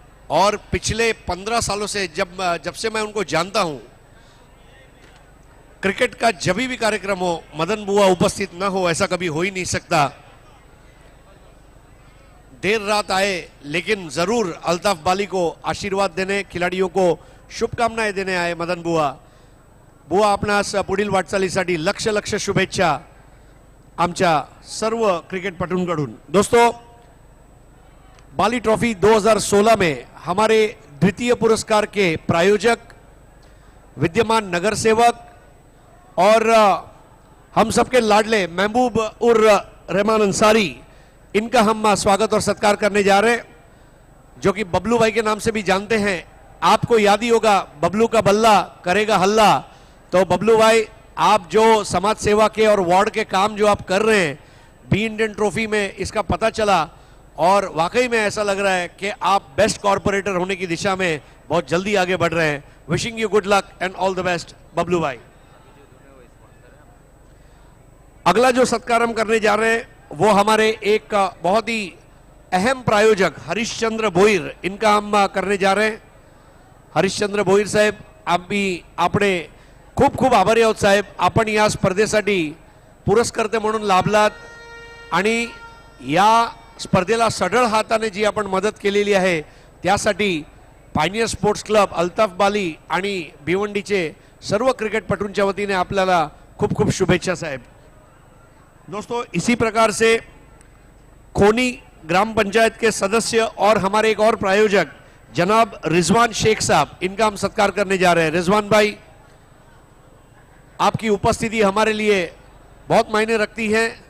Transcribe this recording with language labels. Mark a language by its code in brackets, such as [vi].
[hi] और पिछले 15 सालों से जब से मैं उनको जानता हूं, क्रिकेट का जब भी कार्यक्रम हो मदन बुआ उपस्थित ना हो ऐसा कभी हो ही नहीं सकता। देर रात आए लेकिन जरूर अल्ताफ बाली को आशीर्वाद देने, खिलाड़ियों को शुभकामनाएं देणे आए मदन बुआ। [mr] बुआ, आपणास पुढील वाटचालीसाठी लक्ष लक्ष शुभेच्छा आमच्या सर्व क्रिकेटपटूंकडून। [hi] दोस्तों, बाली ट्रॉफी 2016 में हमारे द्वितीय पुरस्कार के प्रायोजक, विद्यमान नगर सेवक और हम सबके लाडले महबूब उर रहमान अंसारी, इनका हम स्वागत और सत्कार करने जा रहे हैं, जो कि बबलू भाई के नाम से भी जानते हैं। आपको याद ही होगा, बबलू का बल्ला करेगा हल्ला। तो बबलू भाई, आप जो समाज सेवा के और वार्ड के काम जो आप कर रहे हैं, बी इंडियन ट्रॉफी में इसका पता चला और वाकई में ऐसा लग रहा है कि आप बेस्ट कॉर्पोरेटर होने की दिशा में बहुत जल्दी आगे बढ़ रहे हैं। [en] Wishing you good luck and all the best Bablu भाई। [hi] अगला जो सत्कार हम करने जा रहे हैं वो हमारे एक बहुत ही अहम प्रायोजक हरिश्चंद्र भोईर, इनका हम करने जा रहे हैं। [mr] हरिश्चंद्र भोईर साहेब, આપણે खूप खूप आभारी आहोत साहेब, आपण या स्पर्धेसाठी पुरस्कर्ते म्हणून लाभलात आणि या स्पर्धेला सढळ हाताने जी आपण मदत केलेली आहे त्यासाठी पायनियर स्पोर्ट्स क्लब, अल्ताफ बाली आणि भिवंडीचे सर्व क्रिकेटपटूंच्या वतीने आपल्याला खूप खूप शुभेच्छा साहेब। [hi] दोस्तों, इसी प्रकार से खोनी ग्राम पंचायत के सदस्य और हमारे एक और प्रायोजक जनाब रिजवान शेख साहब, इनका हम सत्कार करने जा रहे हैं। रिजवान भाई, आपकी उपस्थिति हमारे लिए बहुत मायने रखती है।